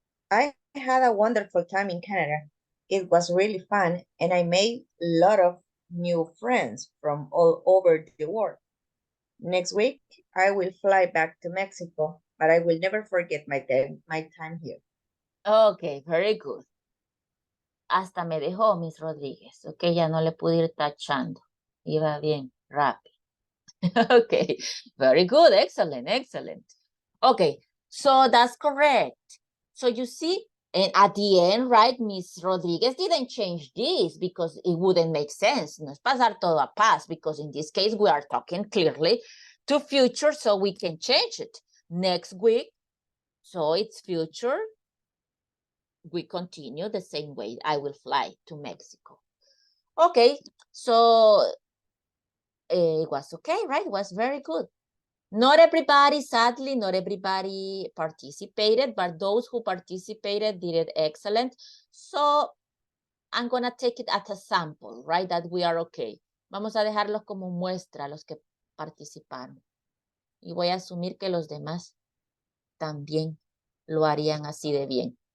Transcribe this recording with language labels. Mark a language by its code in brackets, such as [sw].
[en] I had a wonderful time in Canada. It was really fun, and I made a lot of new friends from all over the world. Next week, I will fly back to Mexico, but I will never forget my time here. Okay, very good. [es] Hasta me dejó Miss Rodríguez. Ok, ya no le pude ir tachando. Iba bien, rápido. [en] Okay, very good. Excellent, excellent. Okay, so that's correct. So you see, and at the end, right, Miss Rodriguez didn't change this because it wouldn't make sense. [es] No es pasar todo a [en] past because in this case, we are talking clearly to future, so we can change it. Next week, so it's future. We continue the same way. I will fly to Mexico. Okay, so it was okay, right? It was very good. Not everybody, sadly, not everybody participated, but those who participated did it excellent. So I'm gonna take it as a sample, right? That we are okay. [es] Vamos a dejarlos como muestra los que participaron. Y voy a asumir que los demás también lo harían así de bien.